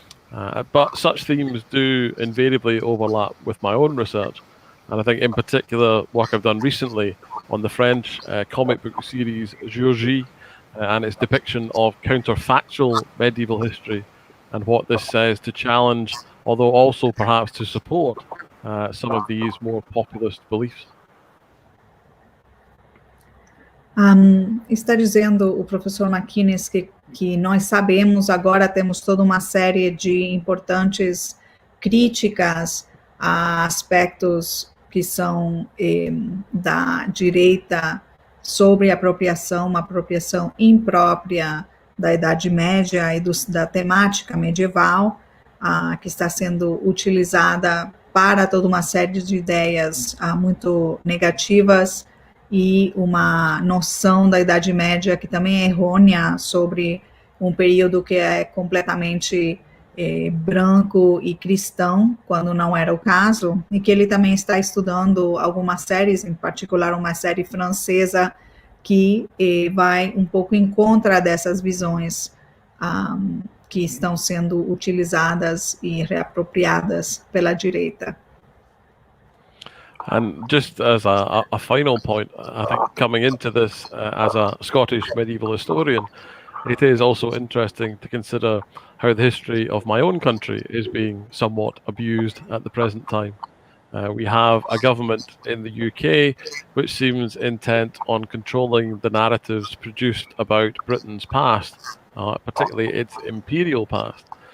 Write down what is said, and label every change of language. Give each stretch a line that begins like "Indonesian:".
English: But such themes do invariably overlap with my own research, and I think in particular work I've done recently on the French comic book series Georgie and its depiction of counterfactual medieval history, and what this says to challenge, although also perhaps to support, some of these more populist beliefs.
Portuguese: Está dizendo o professor Maclnnes que nós sabemos, agora temos toda uma série de importantes críticas a aspectos que são da direita sobre apropriação, uma apropriação imprópria da Idade Média e da temática medieval, que está sendo utilizada para toda uma série de ideias muito negativas, e uma noção da Idade Média que também é errônea sobre um período que é completamente branco e cristão, quando não era o caso, e que ele também está estudando algumas séries, em particular uma série francesa, que vai um pouco em contra dessas visões que estão sendo utilizadas e reapropriadas pela direita.
English: And just as a final point, I think coming into this as a Scottish medieval historian, it is also interesting to consider how the history of my own country is being somewhat abused at the present time. We have a government in the UK which seems intent on controlling the narratives produced about Britain's past, particularly its imperial past,